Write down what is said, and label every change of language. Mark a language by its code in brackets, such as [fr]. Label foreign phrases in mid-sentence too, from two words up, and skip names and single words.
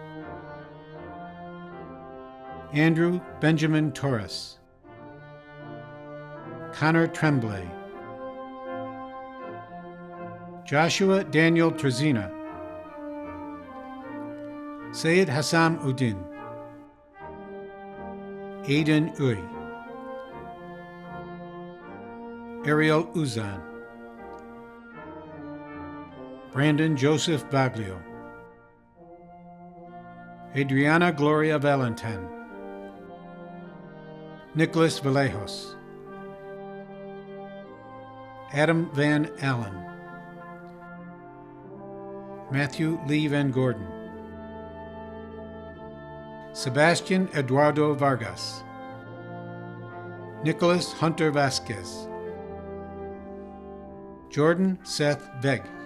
[en] Andrew Benjamin Torres, Connor Tremblay, Joshua Daniel Trezina, Sayed Hassam Uddin, Aidan Uy, Ariel Uzan, Brandon Joseph Baglio, Adriana Gloria Valentin, Nicholas Vallejos, Adam Van Allen, Matthew Lee Van Gordon, Sebastian Eduardo Vargas, Nicholas Hunter Vasquez, Jordan Seth Veg,